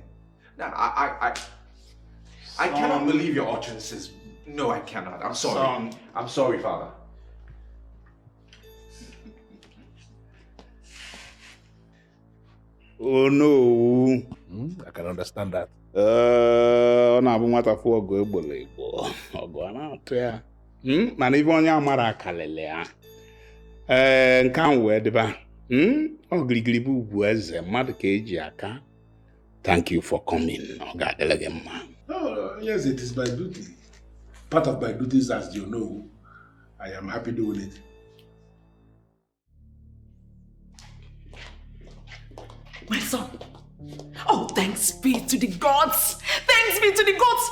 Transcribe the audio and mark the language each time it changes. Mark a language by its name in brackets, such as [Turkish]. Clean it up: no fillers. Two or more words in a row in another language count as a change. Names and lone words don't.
[English] Now, I cannot believe your utterances. No, I cannot. I'm sorry. Son. I'm sorry, Father. Oh no. I can understand that. [Igbo] Ọ na-abụ nwata fụ ọgụ egbolo egbo. Ọgụ a na-atụ ya. Mana ife onye amara akalele ya. Nke ahụ wee dịba. Ọ girigiri bụ ugwu eze mmadụ ka eji aka. [English] Thank you for coming. [Igbo] Ọ ga-adịle gị mma. [English] Oh, yes, it is my duty. Part of my duties, as you know. I am happy doing it. My son. Oh, thanks be to the gods. Thanks be to the gods.